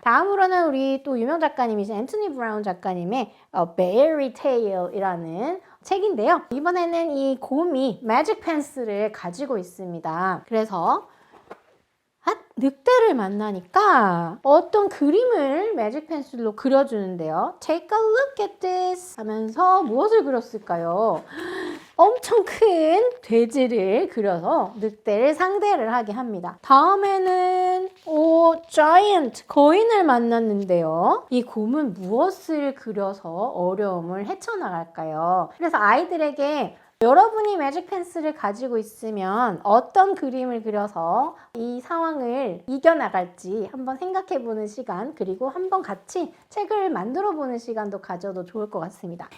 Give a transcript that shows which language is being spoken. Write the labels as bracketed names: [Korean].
[Korean] 다음으로는 우리 또 유명 작가님이신 앤토니 브라운 작가님의 Fairy Tale이라는 책인데요. 이번에는 이 곰이 매직 펜슬을 가지고 있습니다. 그래서 늑대를 만나니까 어떤 그림을 매직 펜슬로 그려주는데요. [English] Take a look at this [Korean] 하면서 무엇을 그렸을까요? 엄청 큰 돼지를 그려서 늑대를 상대를 하게 합니다. 다음에는 giant, 거인을 만났는데요. 이 곰은 무엇을 그려서 어려움을 헤쳐나갈까요? 그래서 아이들에게 여러분이 매직 펜슬을 가지고 있으면 어떤 그림을 그려서 이 상황을 이겨나갈지 한번 생각해보는 시간, 그리고 한번 같이 책을 만들어보는 시간도 가져도 좋을 것 같습니다.